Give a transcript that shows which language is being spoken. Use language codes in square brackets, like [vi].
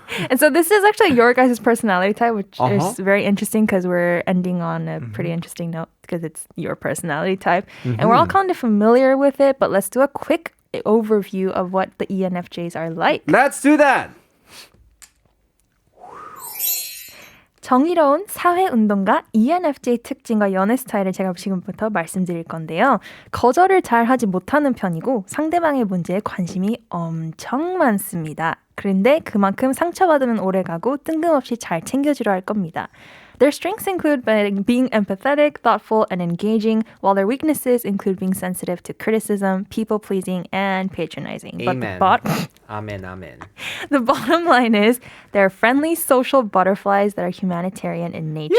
[en] And so this is actually your guys' personality type, which is very interesting because we're ending on a pretty interesting note because it's your personality type. And we're all kind of familiar with it, but let's do a quick overview of what the ENFJs are like. Let's do that. [ko] 정의로운 사회운동가 ENFJ 특징과 연애 스타일을 제가 지금부터 말씀드릴 건데요. 거절을 잘 하지 못하는 편이고 상대방의 문제에 관심이 엄청 많습니다. 그런데 그만큼 상처받으면 오래가고 뜬금없이 잘 챙겨주려 할 겁니다. [en] Their strengths include being empathetic, thoughtful, and engaging, while their weaknesses include being sensitive to criticism, people-pleasing, and patronizing. Amen. But Amen, amen. The bottom line is they're friendly social butterflies that are humanitarian in nature.